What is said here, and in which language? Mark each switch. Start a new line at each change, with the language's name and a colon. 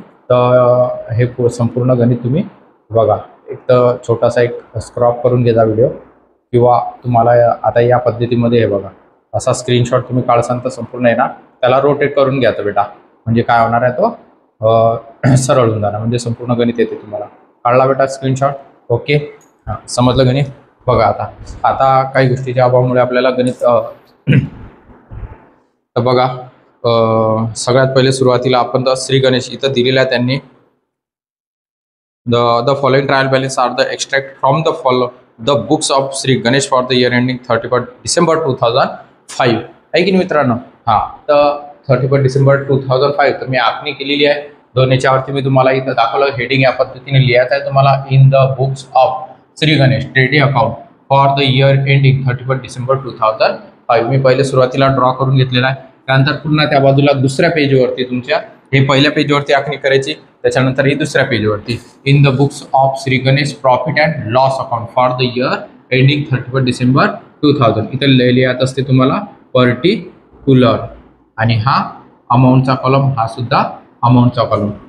Marathi: तर हे संपूर्ण गणित तुम्ही बघा. एक तर छोटासा एक स्क्रॉप करून घ्यायचा व्हिडिओ, किंवा तुम्हाला आता या पद्धतीमध्ये हे बघा असा स्क्रीनशॉट तुम्ही काढसाल तर संपूर्ण आहे ना, त्याला रोटेट करून घ्यायचं बेटा, म्हणजे काय होणार आहे तो सरळ होऊन जाणार, म्हणजे संपूर्ण गणित येते तुम्हाला. काढला बेटा स्क्रीनशॉट? ओके, हां समजलं गणित. बघा आता काही गोष्टीच्या अभावामुळे आपल्याला गणित तर बघा सगळ्यात पहिले सुरुवातीला आपण तर श्री गणेश इथं दिलेलं आहे त्यांनी.
English: The following trial balance are the extract from the books of Sri Ganesh for the year ending 31st December 2005.
Marathi: आहे की नाही मित्रांनो? हां, तर 31st डिसेंबर 2005 तर मी आखणी केलेली आहे. दोन याच्यावरती मी तुम्हाला इथं दाखवलं. हेडिंग या पद्धतीने लिहायचं आहे तुम्हाला.
English: In the books of Shri Ganesh trading account for the year ending 31st December 2005.
Marathi: मी पहिले सुरुवातीला ड्रॉ करून घेतलेला आहे. त्यानंतर पुन्हा त्या बाजूला दुसऱ्या पेजवरती तुमच्या हे पहिल्या पेजवरती आखणी करायची, त्याच्यानंतर ही दुसऱ्या पेजवरती
English: In the books of Shri Ganesh profit and loss account for the year ending 31st December 2000.
Marathi: इथं लिहित असते तुम्हाला पर्टिक्युलर, आणि हा अमाऊंटचा कॉलम, हा सुद्धा अमाऊंटचा कॉलम.